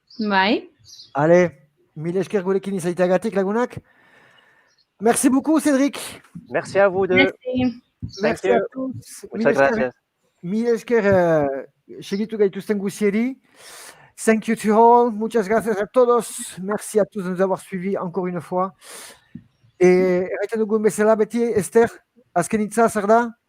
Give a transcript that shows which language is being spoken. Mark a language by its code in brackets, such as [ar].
[eu] Bai. Allez, mille esker gurekin izaiteagatik lagunak. [fr] Merci beaucoup, [eu] Cédric. [fr] Merci à vous deux. Merci à tous. [es] Muchas gracias. [eu] Mille esker segitu gaituzten guzieri. [en] Thank you to all. [es] Muchas gracias a todos. [fr] Merci à tous de nous avoir suivis encore une fois. [eu] Et erraiten dugun bezala beti, Esther, azken hitza zer da?